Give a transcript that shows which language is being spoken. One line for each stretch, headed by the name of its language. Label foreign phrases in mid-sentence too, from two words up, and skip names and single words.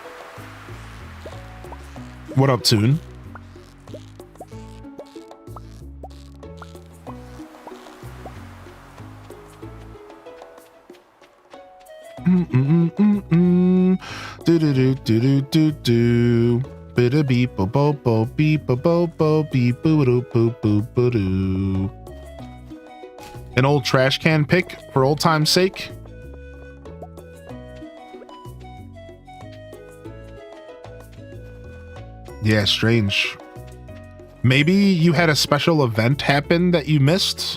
English: What up, Toon? Do do do do do do do. Bida beep bo bo bo beep bo bo bo beep boo doo boo boo boo doo. An old trash can pick for old time's sake. Yeah, strange. Maybe you had a special event happen that you missed.